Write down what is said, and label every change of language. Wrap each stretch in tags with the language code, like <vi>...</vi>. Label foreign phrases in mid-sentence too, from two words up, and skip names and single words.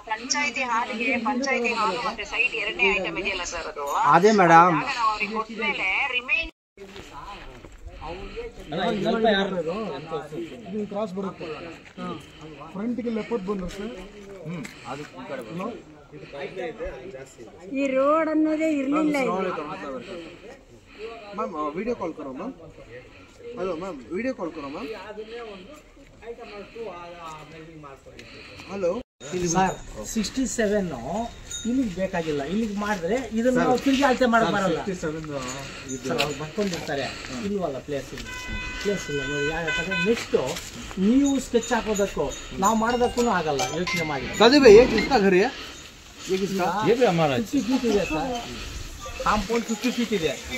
<kn>ಅದೇ ಮೇಡಮ್. ಕ್ರಾಸ್ ಬರುತ್ತೆ ಫ್ರಂಟ್ಗೆ 70 ಬಂದ್ರೆ ಸರ್. ಈ ರೋಡ್ ಅನ್ನೋದೇ ಇರ್ಲಿಲ್ಲ.</kn> <hi>मैम वीडियो कॉल करो मैम. हेलो मैम वीडियो कॉल करो मैम.</hi> <kn>हेलो ಸರ್ 67 ಇಲ್ಲಿಗೆ ಬೇಕಾಗಿಲ್ಲ. ಇಲ್ಲಿಗೆ ಮಾಡಿದ್ರೆ ಇದನ್ನ ನಾವು ತಿರುಗಿ ಅಳತೆ ಮಾಡಕ್ ಬರಲ್ಲ. ಅವ್ರು ಬರ್ಕೊಂಡಿರ್ತಾರೆ, ಇಲ್ವಲ್ಲ ಪ್ಲೇಸ್ ಇಲ್ಲ ನೋಡಿ. ಯಾಕಂದ್ರೆ ನೆಕ್ಸ್ಟ್ ನೀವು ಸ್ಕೆಚ್ ಹಾಕೋದಕ್ಕೂ ನಾವು ಮಾಡೋದಕ್ಕೂ ಆಗಲ್ಲ. ಯೋಚನೆ ಮಾಡಿ. ಕಾಂಪೌಂಡ್ 50 ಫೀಟ್ ಇದೆ.</kn>